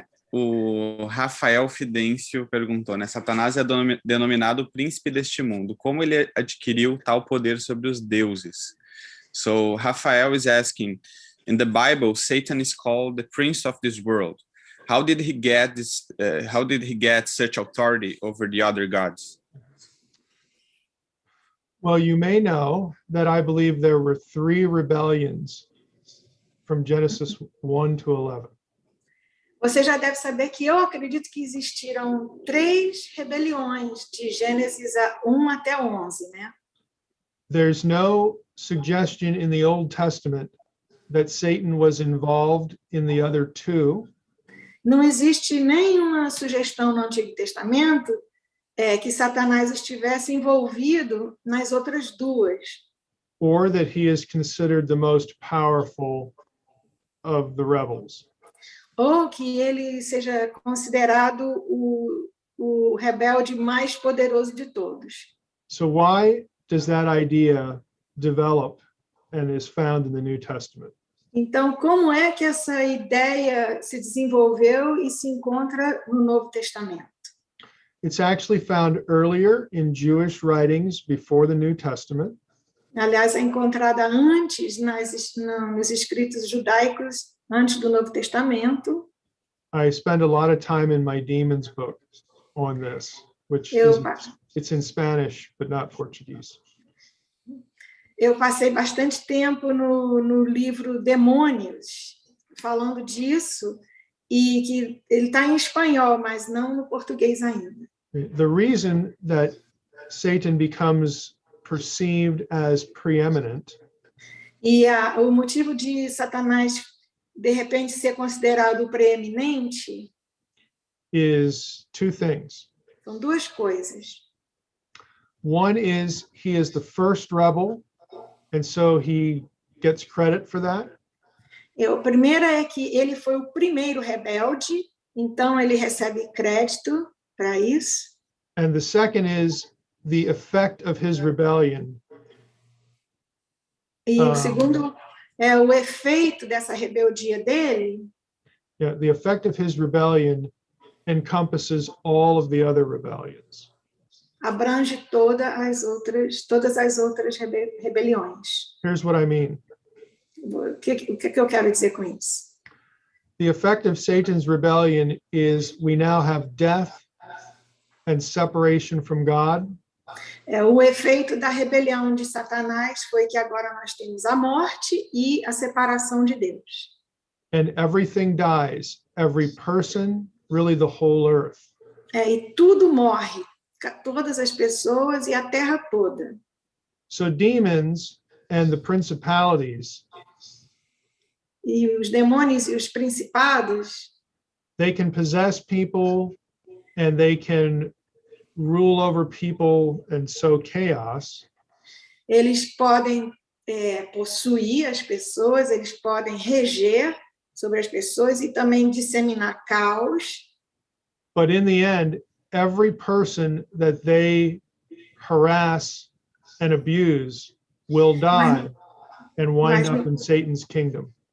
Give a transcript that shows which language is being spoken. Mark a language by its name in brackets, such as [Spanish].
[Portuguese] O Rafael Fidêncio perguntou, né? Satanás é denominado o príncipe deste mundo. Como ele adquiriu tal poder sobre os deuses? [English] So, Rafael is asking, in the Bible, Satan is called the prince of this world. How did he get this? How did he get such authority over the other gods? Well, you may know that I believe there were 3 rebellions from Genesis 1 to 11. [Portuguese] Você já deve saber que eu acredito que existiram 3 rebeliões de Gênesis 1 até 11, né? [English] There's no suggestion in the Old Testament that Satan was involved in the other 2. [Portuguese] Não existe nenhuma sugestão no Antigo Testamento que Satanás estivesse envolvido nas outras 2. [English] Or that he is considered the most powerful of the rebels. [Portuguese] Ou que ele seja considerado o rebelde mais poderoso de todos. [English] So why does that idea develop and is found in the New Testament? [Portuguese] Então, como é que essa ideia se desenvolveu e se encontra no Novo Testamento? [English] It's actually found earlier in Jewish writings before the New Testament. [Portuguese] Aliás, é encontrada antes nos escritos judaicos, antes do Novo Testamento. [English] I spend a lot of time in my demons book on this, which it's in Spanish, but not Portuguese. [Portuguese] Eu passei bastante tempo no livro Demônios, falando disso, e que ele está em espanhol, mas não no português ainda. [English] The reason that Satan becomes perceived as preeminent [Portuguese] E o motivo de Satanás, de repente, ser considerado preeminente [English] is 2 things. [Portuguese] são 2 coisas. [English] One is he is the first rebel, and so he gets credit for that. [Portuguese] A primeira é que ele foi o primeiro rebelde, então ele recebe crédito para isso. [English] And the second is the effect of his rebellion. [Portuguese] E o segundo é o efeito dessa rebeldia dele. [English] Yeah, the effect of his rebellion encompasses all of the other rebellions. [Portuguese] Abrange todas as outras rebeliões. [English] Here's what I mean. [Portuguese] O que eu quero dizer com isso? [English] The effect of Satan's rebellion is we now have death and separation from God. [Portuguese] O efeito da rebelião de Satanás foi que agora nós temos a morte e a separação de Deus. [English] and everything dies, every person, really the whole earth. [Portuguese] E tudo morre, todas as pessoas e a terra toda. [English] So demons and the principalities, [Portuguese] E os demônios e os principados, [English] they can possess people and they can rule over people and sow chaos. [Portuguese] eles podem possuir as pessoas, eles podem reger sobre as pessoas e também disseminar caos. [English] But in the end, every person that they harass and abuse will die and wind up in Satan's kingdom.